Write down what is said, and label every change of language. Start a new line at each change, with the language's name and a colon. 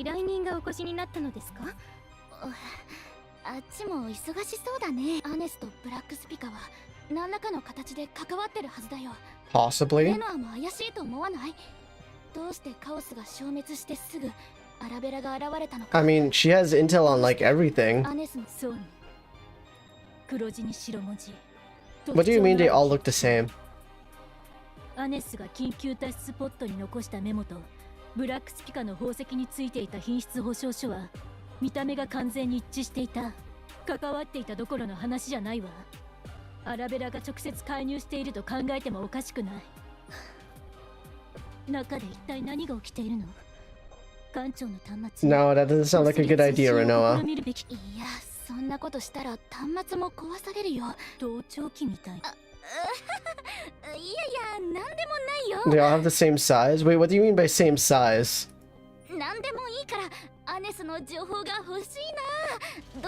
Japanese: 依頼人がお越しになったのですか？あっちも忙しそうだね。アネスとブラックスピカは何らかの形で関わってるはずだよ。
English: Possibly.
Japanese: レノアも怪しいと思わない？どうしてカオスが消滅してすぐアラベラが現れたのか。
English: I mean, she has intel on like everything.
Japanese: アネスのそうに黒字に白文字。
English: What do you mean they all look the same?
Japanese: アネスが緊急脱出ポットに残したメモとブラックスピカの宝石についていた品質保証書は見た目が完全に一致していた。関わっていたどころの話じゃないわ。アラベラが直接介入していると考えてもおかしくない。中で一体何が起きているの？艦長の端末。
English: No, that doesn't sound like a good idea, Renoa.
Japanese: いや、そんなことしたら端末も壊されるよ。盗聴器みたい。いやいや、なんでもないよ。
English: They all have the same size? Wait, what do you mean by same size?
Japanese: なんでもいいからアネスの情報が欲しいな。